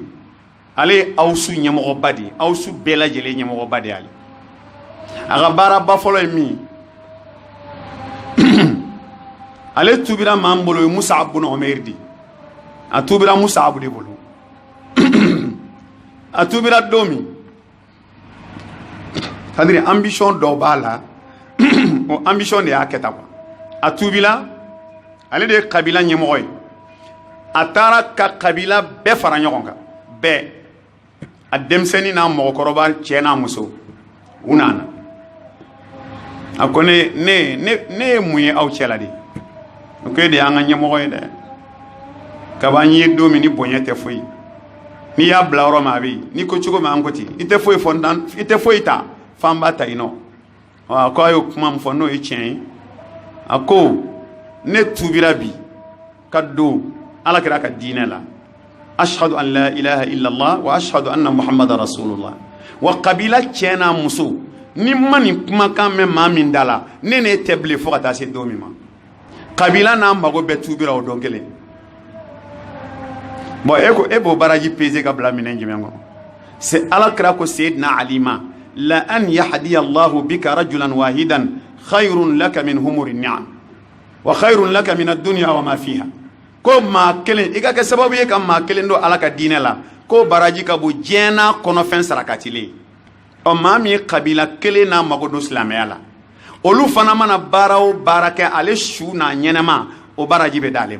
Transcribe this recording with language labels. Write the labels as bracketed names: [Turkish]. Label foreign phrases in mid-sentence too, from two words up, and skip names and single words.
[Bambara] Ale ye Awusu ɲɛmɔgɔba de ye. Awusu bɛɛ lajɛlen ɲɛmɔgɔba de y'ale. A ka baaraba fɔlɔ ye min ye ale tubira maa min bolo ye Mus'ab bin Umair de ye. A tubira Mus'ab de bolo. A tubira don min c'est-à-dire ambition dɔ b'a la o ambition de y'a kɛ tan quoi. A tubila ale de ye kabila ɲɛmɔgɔ ye. A taara ka kabila bɛɛ fara ɲɔgɔn kan bɛɛ, a denmisɛnnin n'a mɔgɔkɔrɔba cɛ n'a muso u nana. A ko ne ye mun ye aw cɛla de? O ko e de y'an ka ɲɛmɔgɔ ye dɛ. Kaban ye don min ni bonya tɛ foyi, n'i y'a bila yɔrɔ min a bɛ yen, n'i ko cogo min an ko ten, i tɛ foyi fɔ i tɛ foyi ta f'an b'a ta i nɔ. A ko a y'o kuma min fɔ n'o ye tiɲɛ ye. A ko ne tubira bi ka don Alakira ka diinɛ la, [Arabic] أشهد أن لا إله إلا الله وأشهد أن محمدا رسول الله, [Bambara] wa kabila cɛ n'a muso ni ma nin kumakan mɛn maa min da la ne n'e tɛ bilen fo ka taa se don min ma. Kabila n'a mago bɛɛ tubira o don kelen. Bon e b'o baraji pesé ka bila minɛn jumɛn kɔnɔ? C'est Alakira ko Seydina Ali ma, [Arabic] لأن يهدي الله بك رجلا واحدا خير لك من حمر النعم وخير لك من الدنيا وما فيها. [Bambara] Ko maa kelen i ka kɛ sababu ye ka maa kelen don Ala ka diinɛ la, ko baraji ka bon diɲɛ n'a kɔnɔfɛn sarakatilen. Ɔ maa min ye kabila kelen n'a mago don silamɛya la, olu fana mana baara o baara kɛ ale su n'a ɲɛnɛma o baraji bɛ d'ale ma.